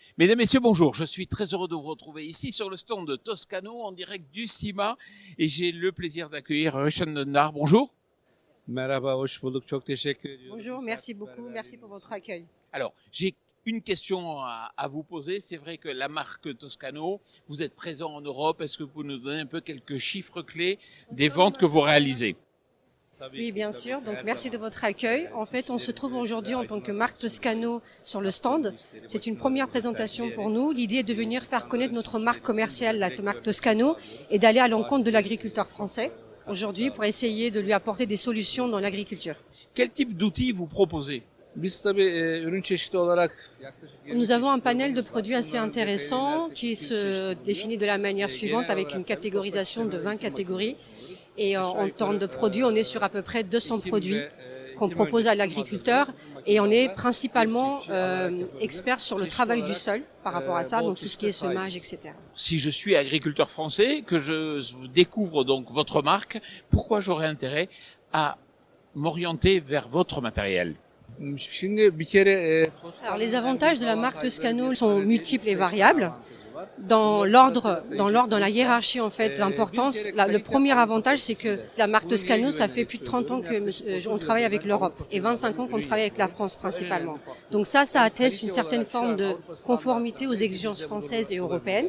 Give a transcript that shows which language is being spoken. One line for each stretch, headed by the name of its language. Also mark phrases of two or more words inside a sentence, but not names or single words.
French: Mesdames, Messieurs, bonjour. Je suis très heureux de vous retrouver ici sur le stand de Toscano en direct du CIMA et j'ai le plaisir d'accueillir Roshan Dundar. Bonjour.
Turkish: Merhaba, hoş bulduk. Çok teşekkür ediyorum.
French: Bonjour, merci beaucoup, merci pour votre accueil. Alors, j'ai une question à vous poser. C'est vrai que la marque Toscano, vous êtes présent en Europe. Est-ce que vous pouvez nous donner un peu quelques chiffres clés des ventes que vous réalisez? Oui, bien sûr. Donc, merci de votre accueil. En fait, on se trouve aujourd'hui en tant que marque Toscano sur le stand. C'est une première présentation pour nous. L'idée est de venir faire connaître notre marque commerciale, la marque Toscano, et d'aller à l'encontre de l'agriculteur français aujourd'hui pour essayer de lui apporter des solutions dans l'agriculture. Quel type d'outils vous proposez?
Turkish: Biz tabii ürün çeşidi olarak yaklaşık
French: Nous avons un panel de produits assez intéressant qui se définit de la manière suivante avec une catégorisation de 20 catégories. Et en termes de produits, on est sur à peu près 200 produits qu'on propose à l'agriculteur et on est principalement experts sur le travail du sol par rapport à ça, donc tout ce qui est semage, etc. Si je suis agriculteur français, que je découvre donc votre marque, pourquoi j'aurais intérêt à m'orienter vers votre matériel?
Turkish: Şimdi bir kere
French: Alors les avantages de la marque Toscano sont multiples et variables. Dans l'ordre, dans la hiérarchie en fait d'importance, le premier avantage c'est que la marque Toscano, ça fait plus de 30 ans que on travaille avec l'Europe et 25 ans qu'on travaille avec la France principalement. Donc ça atteste une certaine forme de conformité aux exigences françaises et européennes.